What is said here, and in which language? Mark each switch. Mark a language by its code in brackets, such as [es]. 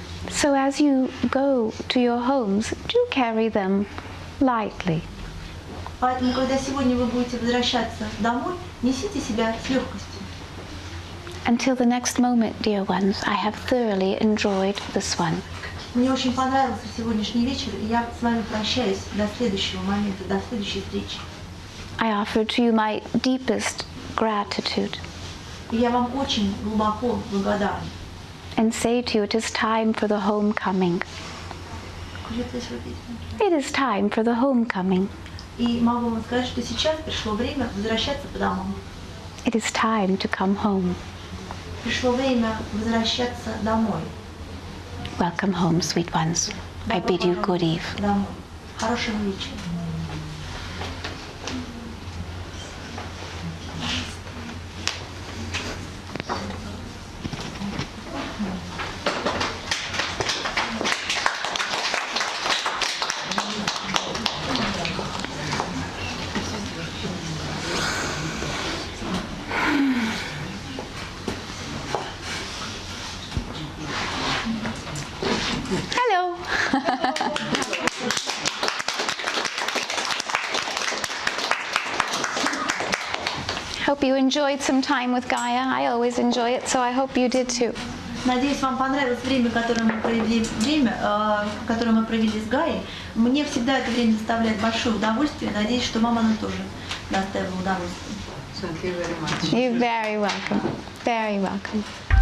[en] So as you go to your homes, do carry them lightly. [ru] Поэтому, когда сегодня вы будете возвращаться домой, несите себя с легкостью. [en] Until the next moment, dear ones, I have thoroughly enjoyed this one. [ru] Мне очень понравился сегодняшний вечер, и я с вами прощаюсь до следующего момента, до следующей встречи. [en] I offer to you my deepest gratitude [ru] И я вам очень глубоко благодарна. [en] and say to you it is time for the homecoming. Could you please repeat? It is time for the homecoming. [ru] И могу вам сказать, что сейчас пришло время возвращаться по домам. [en] It is time to come home. [ru] Пришло время возвращаться домой. [en] Welcome home, sweet ones. I [ru] Добро [en] bid you good [ru] пожаловать [en] eve. [ru] домой. Хорошего вечера. [en] Hello. Hope you enjoyed some time with Gaia. I always enjoy it, so I hope you did too. [ru] Надеюсь, вам понравилось время, которое мы провели с Гаей. Мне всегда это время доставляет большое удовольствие. Надеюсь, что вам оно тоже доставило удовольствие. [en] Thank you very much. You're very welcome. Very welcome.